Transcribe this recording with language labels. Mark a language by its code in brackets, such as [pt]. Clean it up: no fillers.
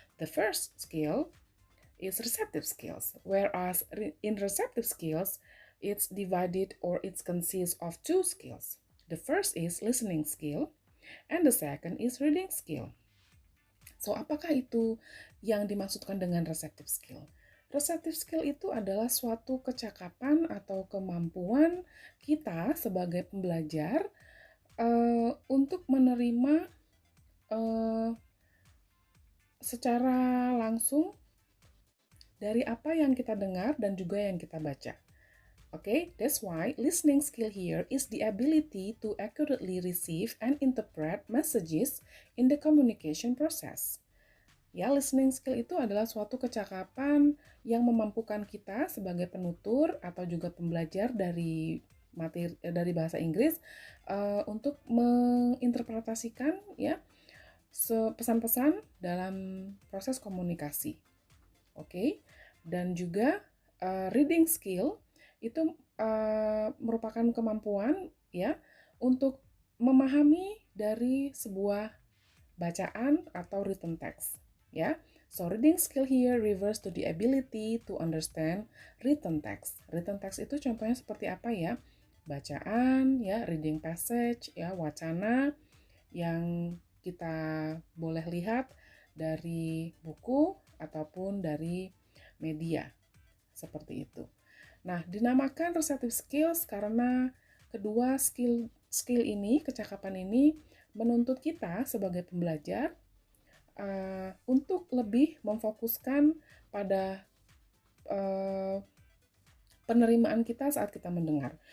[en] The first skill is receptive skills, whereas in receptive skills, it's divided or it consists of 2 skills. The first is listening skill, and the second is reading skill. [id] So, apakah itu yang dimaksudkan dengan receptive skill? Receptive skill itu adalah suatu kecakapan atau kemampuan kita sebagai pembelajar untuk menerima secara langsung dari apa yang kita dengar dan juga yang kita baca. [en] Okay, that's why listening skill here is the ability to accurately receive and interpret messages in the communication process. [id] Ya, listening skill itu adalah suatu kecakapan yang memampukan kita sebagai penutur atau juga pembelajar dari bahasa Inggris untuk menginterpretasikan ya pesan-pesan dalam proses komunikasi. Oke, dan juga reading skill itu merupakan kemampuan ya untuk memahami dari sebuah bacaan atau written text ya. [en] So reading skill here refers to the ability to understand written text. [id] Written text itu contohnya seperti apa ya? Bacaan ya, reading passage ya, wacana yang kita boleh lihat dari buku ataupun dari media seperti itu. Nah, dinamakan receptive skills karena kedua skill ini, kecakapan ini menuntut kita sebagai pembelajar untuk lebih memfokuskan pada penerimaan kita saat kita mendengar.